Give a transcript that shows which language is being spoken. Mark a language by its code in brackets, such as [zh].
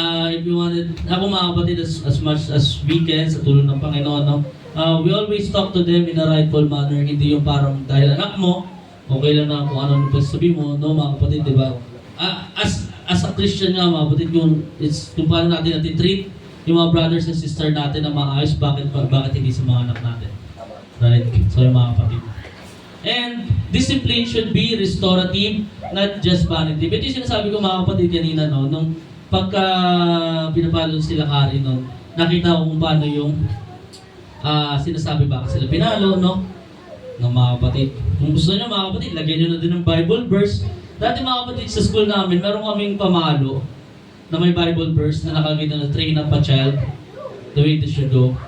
[en] If you wanted, [tl] ako mga kapatid, [en] as much as we can, [tl] sa tulong ng Panginoon, no? [en] We always talk to them in a rightful manner. [tl] Hindi yung parang dahil anak mo, okay lang na kung ano nung pagsasabi mo, no, mga kapatid, di ba? [en] As a Christian [tl] nga, mga kapatid, kung paano natin treat yung mga brothers and sisters natin na maayos, bakit hindi sa mga anak natin? Right? So yung mga kapatid. [en] And discipline should be restorative, not just punitive. [tl] Ito yung sinasabi ko mga kapatid kanina, no? Nung pagka pinapalo sila Kari, no? Nakita ko kung paano yung sinasabi bakit sila pinalo, no? Ng mga kapatid. Kung gusto nyo mga kapatid, lagyan nyo na din ng Bible verse. Dati mga kapatid, sa school namin, meron kaming pamalo na may Bible verse na nakakita na [en] train up a child the way they should go.